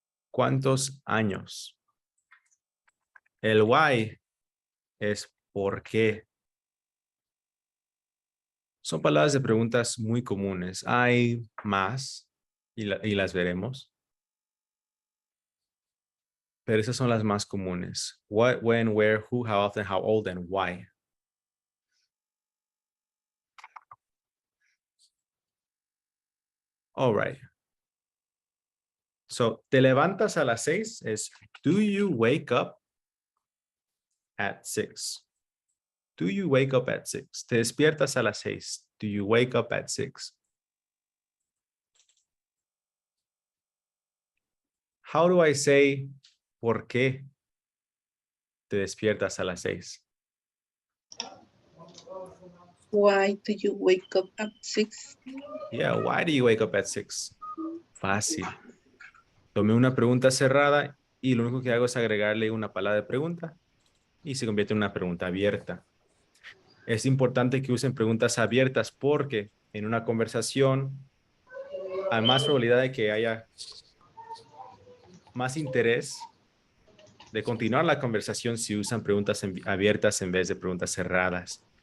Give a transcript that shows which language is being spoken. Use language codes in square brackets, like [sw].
[es] ¿Cuántos años? El why es por qué. Son palabras de preguntas muy comunes. Hay más y las veremos. Pero esas son las más comunes. [en] What, when, where, who, how often, how old, and why. All right. So, [es] te levantas a las 6 es, [en] do you wake up at 6? Do you wake up at 6? [es] Te despiertas a las 6. [en] Do you wake up at 6? How do I say [es] ¿Por qué te despiertas a las 6? [en] Why do you wake up at 6? Yeah, why do you wake up at 6? [es] Fácil. Tomé una pregunta cerrada y lo único que hago es agregarle una palabra de pregunta y se convierte en una pregunta abierta. Es importante que usen preguntas abiertas porque en una conversación hay más probabilidad de que haya más interés de continuar la conversación si usan preguntas abiertas en vez de preguntas cerradas.